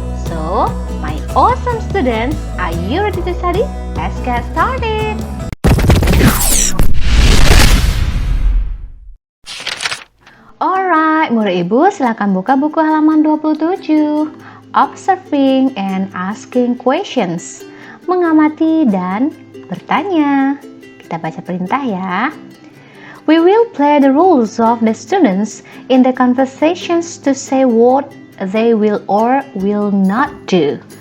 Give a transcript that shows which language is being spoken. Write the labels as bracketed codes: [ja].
[en] So, my awesome students, are you ready to study? Let's get started! [id] Alright, murid ibu silakan buka buku halaman 27. [en] Observing and asking questions. [id] Mengamati dan bertanya. Kita baca perintah ya. [en] We will play the roles of the students in the conversations to say what they will or will not do.